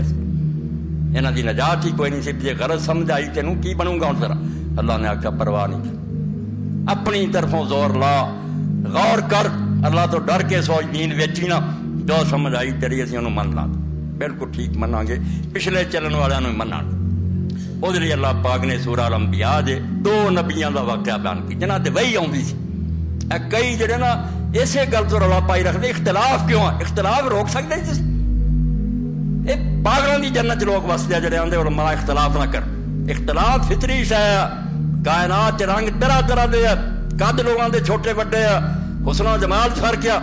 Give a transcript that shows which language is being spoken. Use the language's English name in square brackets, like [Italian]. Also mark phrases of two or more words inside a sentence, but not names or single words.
[Punjabi] انہاں دی نجات ہی کوئی نہیں سی. جے غرض سمجھ آئی تینوں کی بنوں گا ہوں ذرا. اللہ نے آخیا پرواہ نہیں کی. اپنی طرفوں زور لا، غور کر، اللہ تو ڈر کے سوچ دین ویچی نہ. جو سمجھ آئی تیری اسی انہوں من لا بالکل ٹھیک مناں گے، پچھلے چلن والوں نے مناں گے. وہ لیے اللہ پاک نے سورہ الانبیاء دے 2 نبیاں دا واقعہ بیان کی جنہاں تے وحی آوندی سی. کئی جڑے نا اسے گل تو رولا پائی رکھتے اختلاف کیوں ہے؟ [Urdu] اختلاف روک سکتے تھی؟ یہ پاگلوں کی جنت [Punjabi] لوگ وستے جڑے آندے علماء اختلاف نہ کر. [Urdu] اختلاف فطری شے ہے. [Punjabi] کائنات رنگ طرح طرح دے قد لوگوں دے چھوٹے بڑے ہے، حسن و جمال فرق ہے.